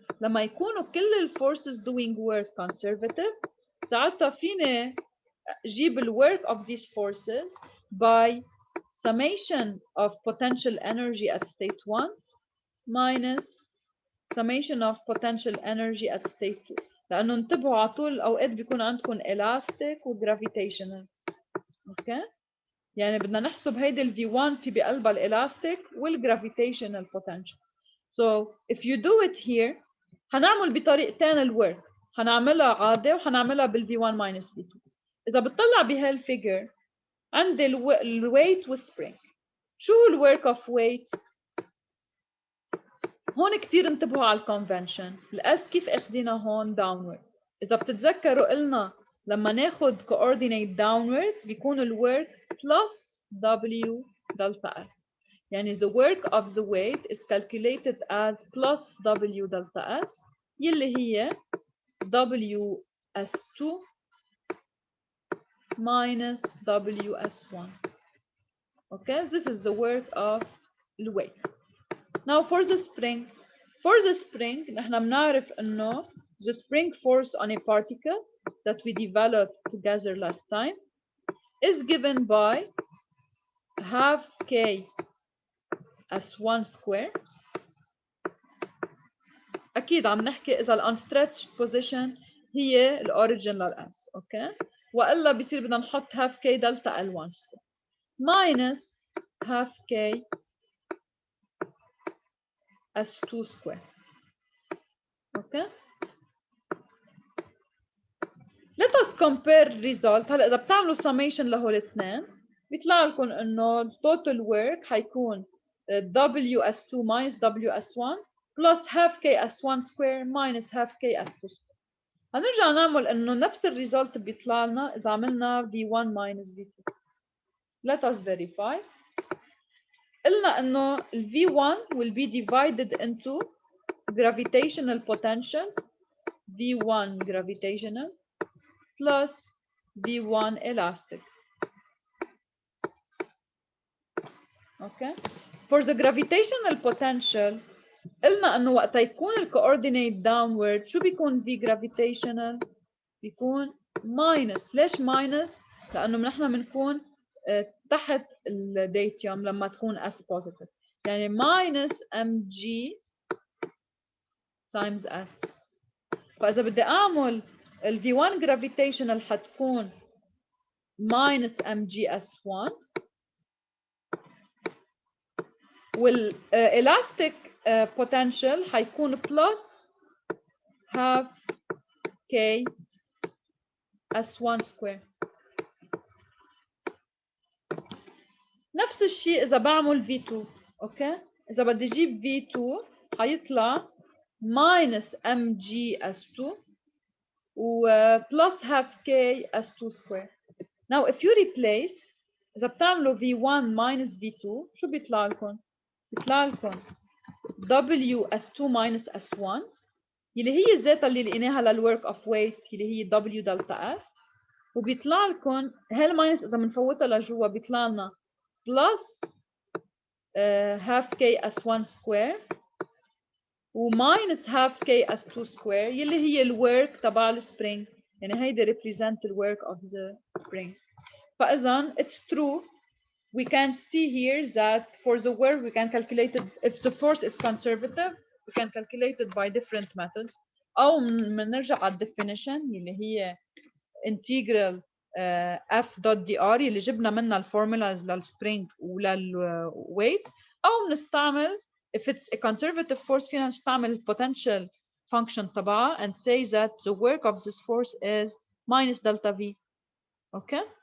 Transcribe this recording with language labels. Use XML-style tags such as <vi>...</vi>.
<ar>لما يكونوا كل ال</ar> <en>forces doing work conservative</en> <ar>ساعتها فيني جيب ال</ar> <en>work of these forces by summation of potential energy at state 1 minus summation of potential energy at state 2</en> <ar>لأنه انتبهوا على طول الأوقات بيكون عندكم</ar> <en>elastic و gravitational.</en> <ar>اوكي يعني بدنا نحسب هيدي ال V1 في بقلبها الالاستيك والgravitational potential.</ar> <en>So if you do it here</en> <ar>هنعمل بطريقتين الورك هنعملها عادي وهنعملها بال</ar> <en>V1 minus V2.</en> <ar>إذا بتطلع بهالفيجر عندي الويت والسبرينج. شو هو الورك اوف ويت؟ هون كثير انتبهوا على الكونفنشن، الاس كيف اخذينا هون داونورد. إذا بتتذكروا قلنا لما ناخذ coordinate downward بيكون الورك plus W delta S.</ar> <en>يعني the work of the weight is calculated as plus W delta S</en> <ar>يلي هي</ar> <en>WS2 minus WS1. Okay, this is the work of the weight. Now for the spring</en> <ar>نحن بنعرف إنه</ar> <en>the spring force on a particle that we developed together last time is given by half K S1 square.</en> <ar>أكيد عم نحكي إذا ال unstretched position هي ال origin لل S. أوكي وإلا بيصير بدنا نحط</ar> <en>half K delta L1 square minus half K S2 square. Okay. Let us compare result.</en> <ar>هلا إذا بتعملوا</ar> <en>summation</en> <ar>لهول الاثنين بيطلع لكم إنه</ar> <en>total work</en> <ar>حيكون</ar> <en>WS2 minus WS1 plus half K S1 square minus half K S2 square.</en> <ar>هنرجع نعمل إنه نفس الريزلت بيطلع لنا إذا عملنا V1 minus V2.</ar> <en>Let us verify.</en> <ar>قلنا إنه ال</ar> <en>V1 will be divided into gravitational potential V1 gravitational plus V1 elastic. Okay. For the gravitational potential</en> <ar>قلنا إنه وقت يكون ال</ar> <en>coordinate downward</en> <ar>شو بيكون</ar> <en>V gravitational؟</en> <ar>بيكون</ar> <en>minus.</en> <ar>ليش minus؟ لأنه نحن بنكون تحت الديتيوم لما تكون S positive.</ar> <en>يعني minus mg times S.</en> <ar>فإذا بدي أعمل ال</ar> <en>V1 gravitational</en> <ar>حتكون</ar> <en>minus mgs1 وال elastic potential</en> <ar>حيكون</ar> <en>plus half k s1 square.</en> <ar>نفس الشيء إذا بعمل V2. أوكي. إذا بدي أجيب</ar> <en>V2</en> <ar>حيطلع</ar> <en>minus mg s2 و plus half k s2 square. Now if you replace</en> <ar>إذا بتعملوا V1 minus V2 شو بيطلع لكم؟ بيطلع لكم W S2 minus S1 اللي هي ذاتها اللي لقيناها للwork of weight اللي هي W delta S وبيطلع لكم هالماينس إذا بنفوتها لجوا بيطلع لنا plus half k S1 square و minus half k S2 square اللي هي الwork تبع السبرينج. يعني هيدا</ar> <en>represent the work of the spring.</en> <ar>فإذا</ar> <en>it's true. We can see here that for the work we can calculate it if the force is conservative we can calculate it by different methods</en> <ar>أو بنرجع على</ar> <en>definition اللي هي integral f dot dr</en> <ar>اللي جبنا منها الفورمولاز للسبرينج وللويت أو بنستعمل</ar> <en>if it's a conservative force</en> <ar>فينا نستعمل</ar> <en>potential function</en> <ar>تبعها</ar> <en>and say that the work of this force is minus delta v. Okay.</en>